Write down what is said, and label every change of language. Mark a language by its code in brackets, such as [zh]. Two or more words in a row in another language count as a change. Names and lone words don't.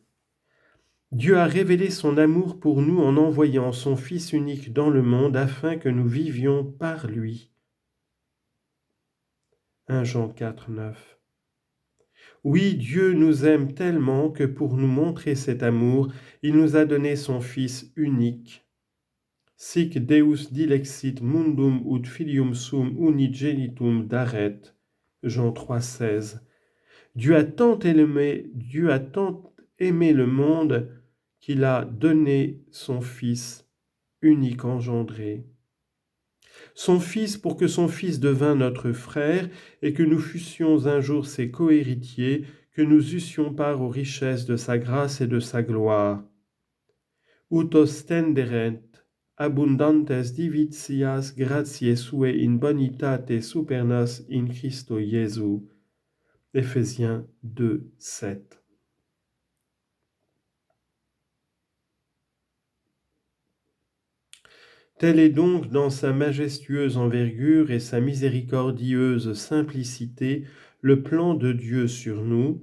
[fr] Dieu a révélé son amour pour nous en envoyant son Fils unique dans le monde afin que nous vivions par lui. 1 Jean 4, 9. Oui, Dieu nous aime tellement que pour nous montrer cet amour, il nous a donné son Fils unique. [la] Sic Deus dilexit mundum ut filium sum unigenitum daret. [fr] Jean 3,16. Dieu a tant aimé le monde qu'il a donné son Fils unique engendré. Son Fils pour que son Fils devînt notre frère et que nous fussions un jour ses cohéritiers, que nous eussions part aux richesses de sa grâce et de sa gloire. [la] Ut ostenderet abundantes divitias gratiae suae in bonitate super nos in Christo Jesu. [fr] Éphésiens 2, 7. Tel est donc dans sa majestueuse envergure et sa miséricordieuse simplicité le plan de Dieu sur nous.